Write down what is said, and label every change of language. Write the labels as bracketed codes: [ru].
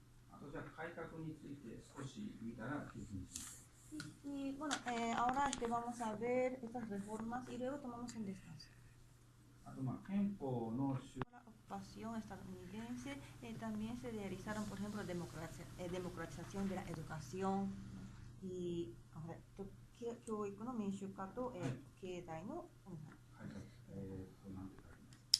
[ja] あとじゃあ改革について少し見たら記事について。 [es] Y bueno, ahora vamos a ver estas reformas y luego tomamos un descanso. [ja] あと憲法の [es] La ocupación estadounidense también se realizaron, por ejemplo, democratización de la educación y [ja] 教育の民主化と経済の改革、なんて書いてます。